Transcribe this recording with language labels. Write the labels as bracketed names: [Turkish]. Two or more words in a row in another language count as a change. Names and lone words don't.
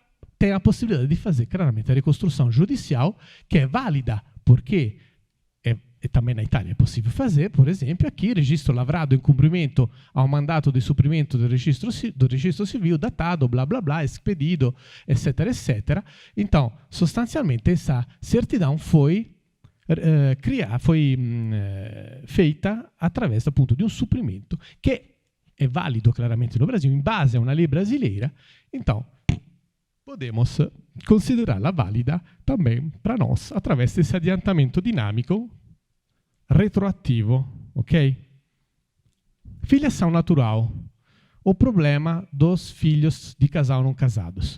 [Portuguese] Tem a possibilidade de fazer claramente a reconstrução judicial, que é válida, porque também na Itália é possível fazer, por exemplo, aqui, registro lavrado em cumprimento ao mandato de suprimento do registro civil datado, blá, blá, blá, expedido, etc., etc. Então, sostanzialmente, essa certidão foi feita através, [Italian] appunto, di un supprimento che è valido [Portuguese] claramente no Brasil, [Italian] in base a una [Portuguese] lei brasileira. Então, podemos considerá-la válida também para nós, através desse adiantamento dinâmico retroativo, ok? Filiação natural, o problema dos filhos de casal não casados.